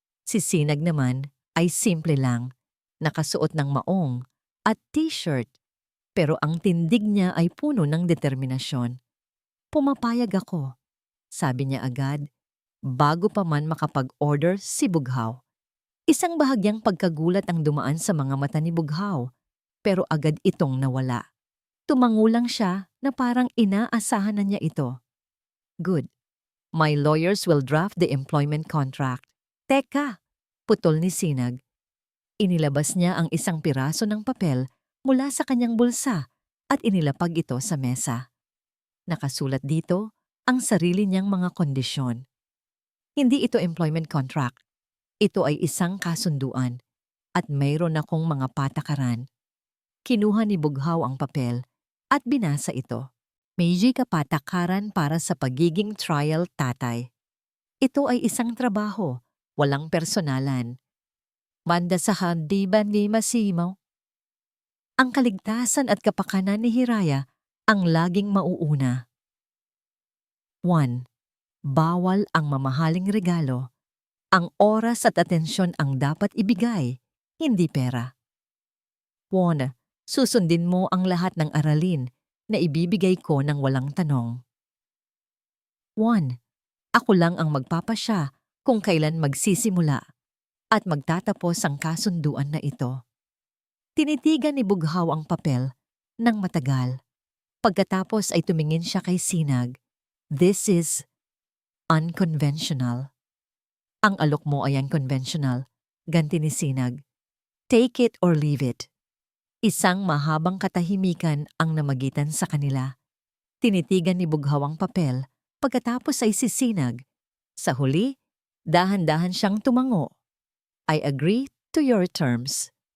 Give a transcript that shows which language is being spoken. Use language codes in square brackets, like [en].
[tl] Si Sinag naman ay simple lang, nakasuot ng maong at t-shirt, pero ang tindig niya ay puno ng determinasyon. Pumapayag ako, sabi niya agad, bago pa man makapag-order si Bughaw. Isang bahagyang pagkagulat ang dumaan sa mga mata ni Bughaw, pero agad itong nawala. Tumango lang siya na parang inaasahan na niya ito. Good. [en] My lawyers will draft the employment contract. [tl] Teka, putol ni Sinag. Inilabas niya ang isang piraso ng papel mula sa kanyang bulsa at inilapag ito sa mesa. Nakasulat dito ang sarili niyang mga kondisyon. Hindi ito employment contract. Ito ay isang kasunduan at mayroon akong mga patakaran. Kinuha ni Bughaw ang papel at binasa ito. May kapatakaran para sa pagiging trial tatay. Ito ay isang trabaho, walang personalan. Manda sa handiban ni Masimaw. Ang kaligtasan at kapakanan ni Hiraya ang laging mauuna. 1. Bawal ang mamahaling regalo. Ang oras at atensyon ang dapat ibigay, hindi pera. 1. Susundin mo ang lahat ng aralin na ibibigay ko ng walang tanong. 1. Ako lang ang magpapasya kung kailan magsisimula at magtatapos ang kasunduan na ito. Tinitigan ni Bughaw ang papel ng matagal. Pagkatapos ay tumingin siya kay Sinag. [en] This is unconventional. [tl] Ang alok mo ay unconventional, ganti ni Sinag. [en] Take it or leave it. [tl] Isang mahabang katahimikan ang namagitan sa kanila. Tinitigan ni Bughaw ang papel, pagkatapos ay si Sinag. Sa huli, dahan-dahan siyang tumango. [en] I agree to your terms.